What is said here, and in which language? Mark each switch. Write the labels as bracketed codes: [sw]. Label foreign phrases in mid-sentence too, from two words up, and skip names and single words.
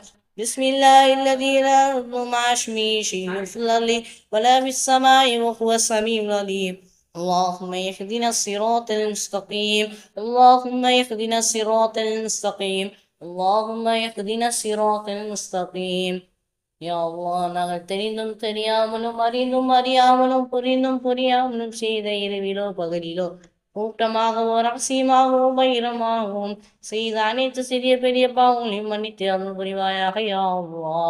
[ar] بسم الله الذي لا يضر مع اسمه شيء في الأرض ولا في السماء وهو السميع العليم. اللهم اهدنا الصراط المستقيم، اللهم اهدنا الصراط المستقيم، اللهم اهدنا الصراط المستقيم. يا الله, [ta] நாங்கள் தெரிந்தும் தெரியாமலும் அறிந்தும் அறியாமலும் புரிந்தும் புரியாமலும் செய்த இரவிலோ பகலிலோ கூட்டமாகவோ ரகசியமாகவோ பகிரமாகவும் செய்த அனைத்து சிறிய பெரிய பாவங்களையும் மன்னித்து அருள் புரிவாயாக [ar] يا الله.